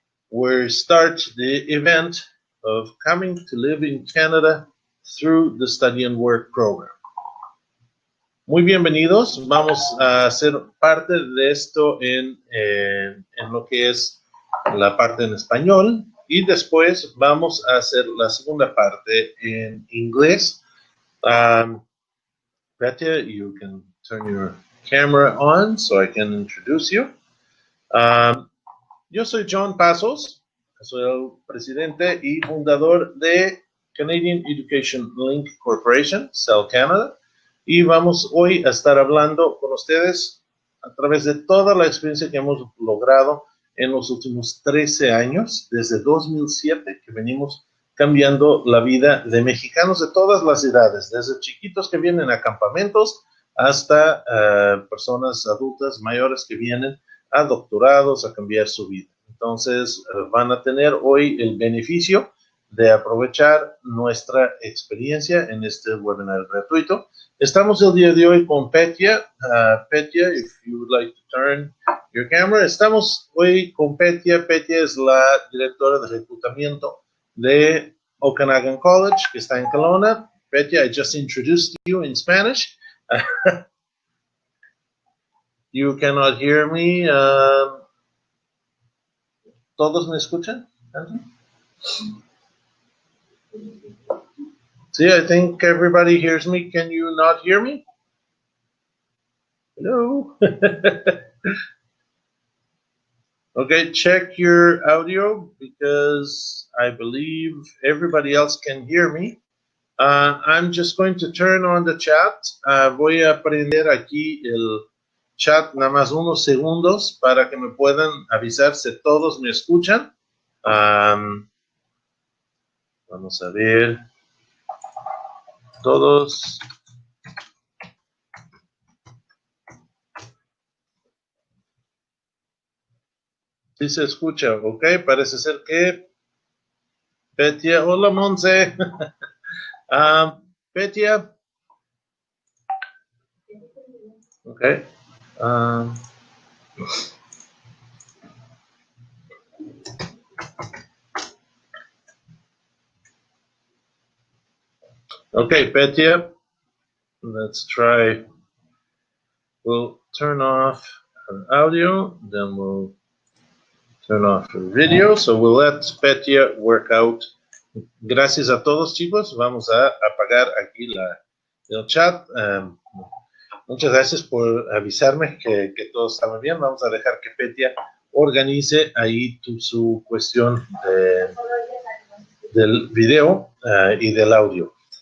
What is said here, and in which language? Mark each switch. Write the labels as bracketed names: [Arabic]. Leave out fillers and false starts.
[English] We start the event of coming to live in Canada through the Study and Work program. [Spanish] Muy bienvenidos, vamos a hacer parte de esto en lo que es la parte en español y después vamos a hacer la segunda parte en inglés. [English] Petya, you can turn your camera on so I can introduce you. [Spanish] Yo soy John Pasos, soy el presidente y fundador de Canadian Education Link Corporation, CEL Canada, y vamos hoy a estar hablando con ustedes a través de toda la experiencia que hemos logrado en los últimos 13 años, desde 2007, que venimos cambiando la vida de mexicanos de todas las edades, desde chiquitos que vienen a campamentos hasta personas adultas mayores que vienen a doctorados a cambiar su vida. Entonces, van a tener hoy el beneficio de aprovechar nuestra experiencia en este webinar gratuito. Estamos el día de hoy con Petya. [English] Petya, if you would like to turn your camera. [Spanish] Estamos hoy con Petya. Petya es la directora de reclutamiento de Okanagan College, que está en KELOWNA. [English] Petya, I just introduced you in Spanish. You cannot hear me. [Spanish] ¿Todos me escuchan? [English] See, I think everybody hears me. Can you not hear me? Hello? Okay, check your audio because I believe everybody else can hear me. I'm just going to turn on the chat. [Spanish] Voy a prender aquí el chat nada más unos segundos para que me puedan avisar si todos me escuchan. Vamos a ver. Todos. Sí se escucha, ok, parece ser que Petya, hola Monse. Petya. Ok. [English] Okay, Petya, let's try. We'll turn off her audio, then we'll turn off her video. So we'll let Petya work out. [Spanish] Gracias a todos, chicos. Vamos a apagar aquí el chat. Muchas gracias por avisarme que todo estaba bien. Vamos a dejar que Petya organice ahí su cuestión del video y del audio.